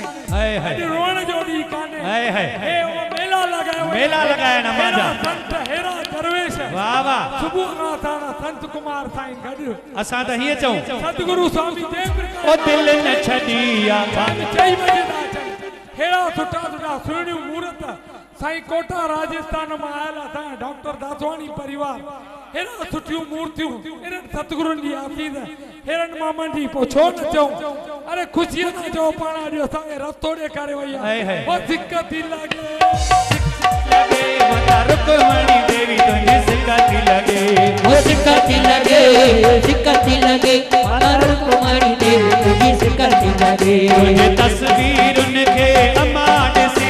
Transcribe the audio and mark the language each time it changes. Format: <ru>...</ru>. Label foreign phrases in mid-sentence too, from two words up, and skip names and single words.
<sd>अॼु रोअण जो ॾींहुं कान्हे। हे वो मेला लॻायो,</sd> <hi>मेला लगाया ना माजा।</hi> <sd>संत हेरा दरवेश वाह वाह। सुबुह खां थाना संत कुमार साईं गॾु असां त हीअं चऊं सतगुरु स्वामी देव प्रकाश ओ दिल न छॾी आ चई बजे था अचनि। हेड़ा सुठा सुठा सुहिणियूं मूर्त साईं कोटा राजस्थान में आयल असां डॉक्टर दासवाणी परिवार हेरा सुठियूं मूर्तियूं हेरन सतगुरुनि जी आसीस हेरन मामन जी पोछो न चऊं अरे ख़ुशीअ सां चओ पाण अॼु असांखे रस्तो ॾेखारे वई आहे वो सिक्का थी लगे माता रुक्मणी देवी तुझी सिक्का थी लगे वो सिक्का थी लगे माता रुक्मणी देवी तुझी सिक्का थी लगे तुझे तस्वीरुन के अमान सी</sd>